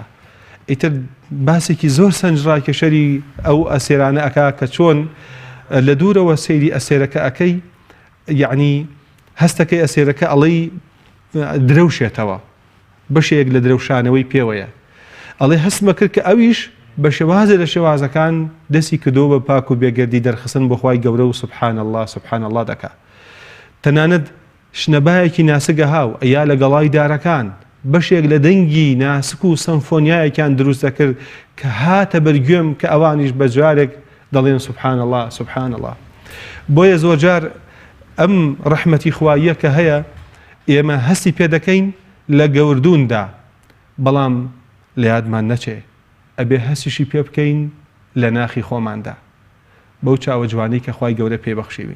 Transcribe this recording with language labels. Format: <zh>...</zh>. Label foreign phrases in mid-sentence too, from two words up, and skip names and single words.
<ckb>ئیتر باسێکی زۆر سەنجڕاکێشەری ئەو ئەسێرانە ئەکا کە چۆن لە دوورەوە سەیری ئەسێرەکە ئەەکەی، یعنی هەستەکەی ئەسێرەکە ئەڵەی درەوشێتەوە، بەشێک لە درەوشانەوەی پێوەیە. ئەڵێ هەستمە کرد کە ئەویش بە شێوازە لە شێوازەکان دەستی کردەوە بە پاک و بێگەردی دەرخستن بۆ خوای گەورە و</ckb> <ar>سبحان الله سبحان الله</ar> <ckb>دەکا. تەنانەت شنەبایەکی ناسگە هاو ئەیا لە گەڵای دارەکان بەشێک لە دەنگی ناسک و سەمفۆنیایەکیان دروست دەکرد کە هاتە بەرگوێم کە ئەوانیش بە جارێک دەڵێن</ckb> <ar>سبحان الله سبحان الله.</ar> <ckb>بۆیە زۆر جار ئەم ڕەحمەتی خواییە کە هەیە ئێمە هەستی پێ دەکەین لە گەوردوندا، بەڵام لە یادمان نەچێ ئەبێ هەستیشی پێ بکەین لە ناخی خۆماندا بەو چاوە جوانەی کە خوای گەورە پێبەخشیوین.</ckb>